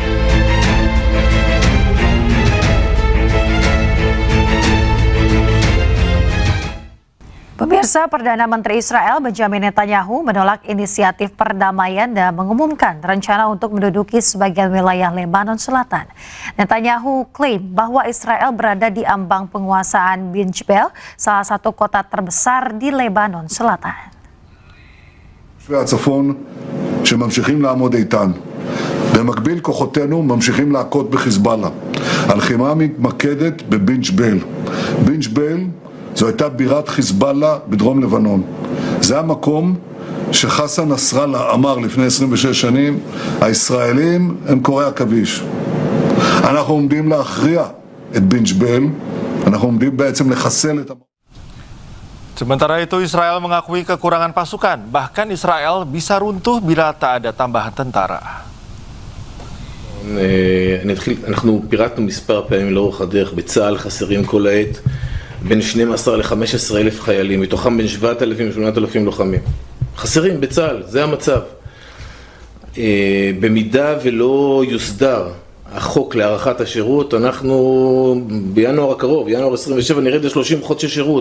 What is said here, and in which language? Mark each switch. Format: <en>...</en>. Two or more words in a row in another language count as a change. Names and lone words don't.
<id>Pemirsa, Perdana Menteri Israel Benjamin Netanyahu menolak inisiatif perdamaian dan mengumumkan rencana untuk menduduki sebagian wilayah Lebanon Selatan. Netanyahu klaim bahwa Israel berada di ambang penguasaan Bin Jbel, salah satu kota terbesar di Lebanon Selatan.</id> <he>הצפון שממשיכים לעמוד איתן. במקביל כוחותינו ממשיכים להכות בחיזבאללה. הלחימה מתמקדת בבין ג'בל. בין ג'בל זו הייתה בירת חיזבאללה בדרום לבנון. זה המקום שחסן נסראללה אמר לפני 26 שנים, הישראלים הם קוראי עכביש. אנחנו עומדים להכריע את בין ג'בל, אנחנו עומדים בעצם לחסל את</he> <id>Sementara itu, Israel mengakui kekurangan pasukan. Bahkan Israel bisa runtuh bila tak ada tambahan tentara.</id> <he>אנחנו פירטנו מספר פעמים לאורך הדרך, בצה"ל חסרים כל העת בין 12 ל-15 אלף חיילים, מתוכם בין 7,000 ל-8,000 לוחמים. חסרים בצה"ל, זה המצב. במידה ולא יוסדר החוק להארכת השירות, אנחנו בינואר הקרוב, ינואר 27, נרד ל-30 חודשי שירות.</he>